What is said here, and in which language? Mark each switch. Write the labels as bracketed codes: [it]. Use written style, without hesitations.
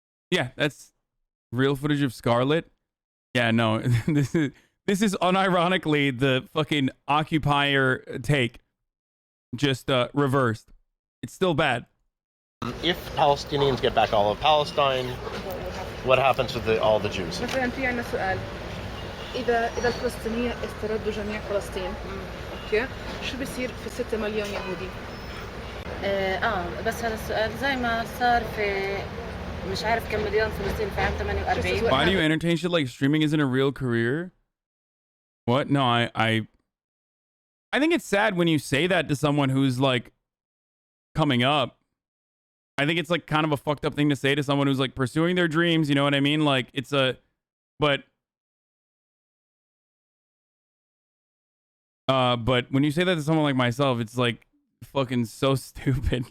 [en] Yeah, that's real footage of Scarlet. Yeah, no, this is unironically the fucking occupier take, just reversed. It's still bad. If Palestinians get back all of Palestine, what happens with all the Jews? [ar] مثلا في عندنا سؤال إذا الفلسطينيين استردوا جميع فلسطين أوكي شو بيصير في 6 مليون يهودي؟ بس هذا السؤال زي ما صار في مش عارف كم مليون فلسطين في عام 48. [en] Why do you entertain shit like streaming isn't a real career? What? No, I think it's sad when you say that to someone who's like coming up. I think it's like kind of a fucked up thing to say to someone who's like pursuing their dreams, you know what I mean? Like it's but when you say that to someone like myself, it's like fucking so stupid.